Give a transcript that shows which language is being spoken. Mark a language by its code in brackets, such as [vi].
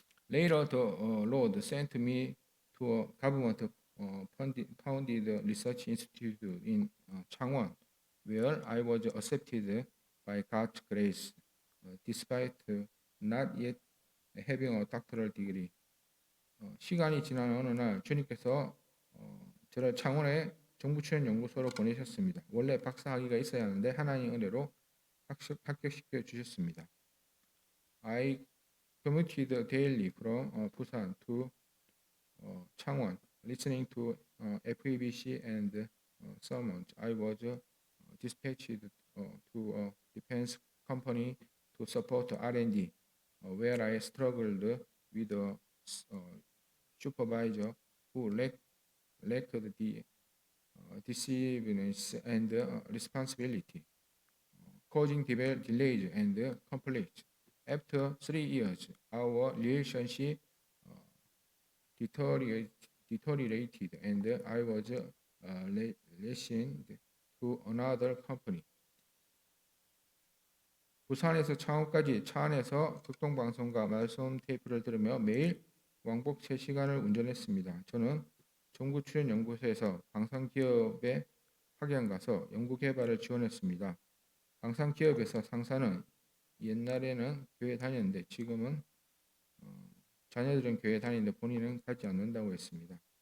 [en] Later, the Lord sent me to a government-founded research institute in Changwon, where I was accepted by God's grace, despite not yet having a doctoral degree. [ko] 시간이 지난 어느 날 주님께서 저를 창원의 정부 출연 연구소로 보내셨습니다. 원래 박사 학위가 있어야 하는데 하나님의 은혜로 합격시켜 주셨습니다. [en] I commuted daily from Busan to Changwon, listening to FEBC and sermons. I was dispatched to a defense company to support R&D, where I struggled with a supervisor who lacked the decisiveness and responsibility, causing delays and conflicts. After 3 years, our relationship deteriorated, and I was reassigned to another company. [ko] 부산에서 창원까지 차 안에서 극동방송과 말씀 테이프를 들으며 매일 왕복 3시간을 운전했습니다. 저는 정부 출연 연구소에서 방산기업에 파견 가서 연구개발을 지원했습니다. 방산기업에서 상사는 옛날에는 교회 다녔는데 지금은 자녀들은 교회 다니는데 본인은 가지 않는다고 했습니다.